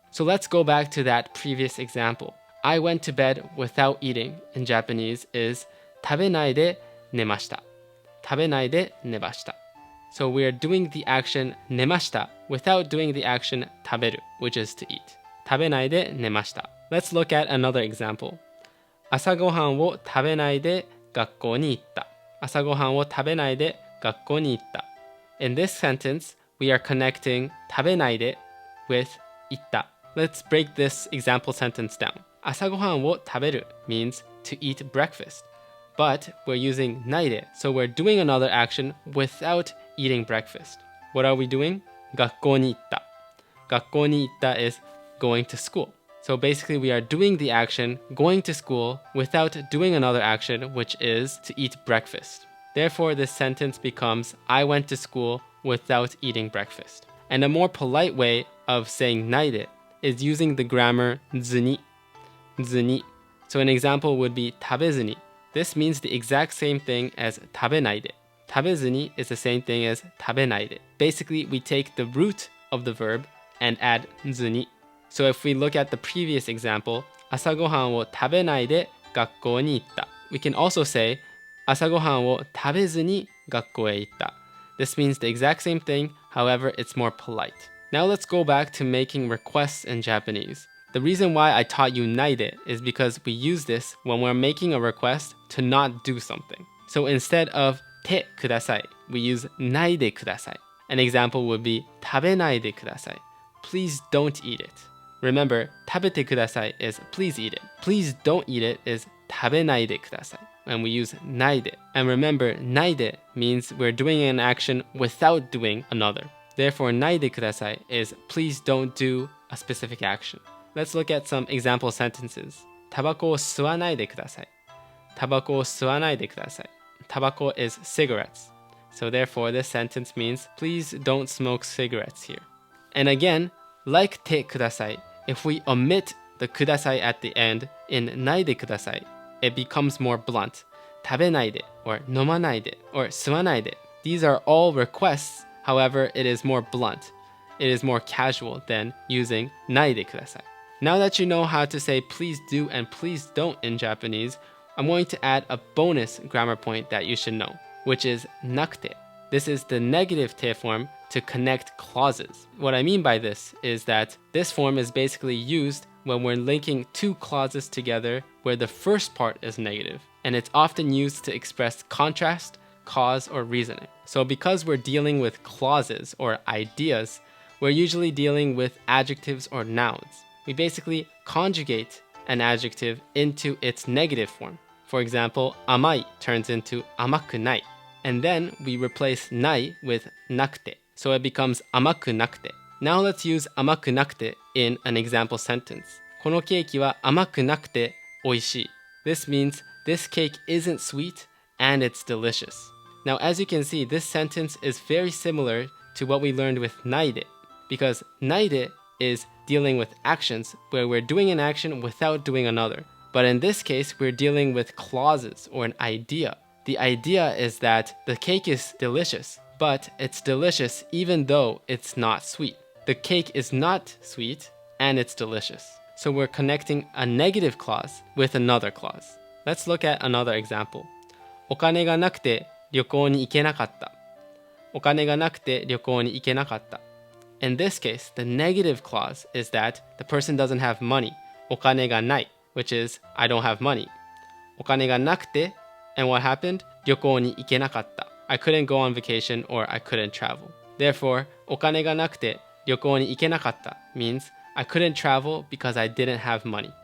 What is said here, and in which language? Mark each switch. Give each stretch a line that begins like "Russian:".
English: So let's go back to that previous example. I went to bed without eating in Japanese is
Japanese: 食べないで寝ました. 食べないで寝ました.
English: So we are doing the action 寝ました without doing the action 食べる, which is to eat.
Japanese: 食べないで寝ました.
English: Let's look at another example.
Japanese: 朝ごはんを食べないで学校に行った.朝ごはんを食べないで学校に行った.
English: In this sentence, we are connecting 食べないで with 行った. Let's break this example sentence down.
Japanese: 朝ごはんを食べる
English: means to eat breakfast. But we're using ないで, so we're doing another action without eating breakfast. What are we doing?
Japanese: 学校に行った. 学校に行った
English: is going to school. So basically we are doing the action going to school without doing another action, which is to eat breakfast. Therefore, this sentence becomes I went to school without eating breakfast. And a more polite way of saying ないで is using the grammar ずに.
Japanese: ずに.
English: So an example would be 食べずに. This means the exact same thing as 食べないで. 食べずに is the same thing as 食べないで. Basically, we take the root of the verb and add ずに. So if we look at the previous example,
Japanese: 朝ごはんを食べないで学校に行った.
English: We can also say
Japanese: 朝ごはんを食べずに学校へ行った.
English: This means the exact same thing, however, it's more polite. Now let's go back to making requests in Japanese. The reason why I taught you naide is because we use this when we're making a request to not do something. So instead of てください, we use ないでください. An example would be
Japanese: 食べないでください.
English: Please don't eat it. Remember,
Japanese: 食べてください
English: is please eat it. Please don't eat it is
Japanese: 食べないでください.
English: And we use ないで. And remember, ないで means we're doing an action without doing another. Therefore, ないでください is please don't do a specific action. Let's look at some example sentences.
Japanese: タバコを吸わないでください.タバコを吸わないでください.
English: Tabako is cigarettes. So therefore, this sentence means please don't smoke cigarettes here. And again, like てください, if we omit the ください at the end in ないでください, it becomes more blunt.
Japanese: 食べないで or 飲まないで or 吸わないで.
English: These are all requests. However, it is more blunt. It is more casual than using ないでください. Now that you know how to say please do and please don't in Japanese, I'm going to add a bonus grammar point that you should know, which is なくて. This is the negative te form to connect clauses. What I mean by this is that this form is basically used when we're linking two clauses together where the first part is negative, and it's often used to express contrast, cause, or reasoning. So because we're dealing with clauses or ideas, we're usually dealing with adjectives or nouns. We basically conjugate an adjective into its negative form. For example, 甘い turns into 甘くない. And then we replace ない with なくて. So it becomes 甘くなくて. Now let's use 甘くなくて in an example sentence.
Japanese: このケーキは甘くなくて美味しい.
English: This means this cake isn't sweet and it's delicious. Now as you can see, this sentence is very similar to what we learned with ないで, because ないで is dealing with actions where we're doing an action without doing another. But in this case, we're dealing with clauses or an idea. The idea is that the cake is delicious, but it's delicious even though it's not sweet. The cake is not sweet and it's delicious. So we're connecting a negative clause with another clause. Let's look at another example.
Japanese: お金がなくて旅行に行けなかった.お金がなくて旅行に行けなかった.
English: In this case, the negative clause is that the person doesn't have money.
Japanese: お金がない,
English: which is I don't have money.
Japanese: お金がなくて,
English: and what happened?
Japanese: 旅行に行けなかった.
English: I couldn't go on vacation or I couldn't travel. Therefore,
Japanese: お金がなくて旅行に行けなかった
English: means I couldn't travel because I didn't have money.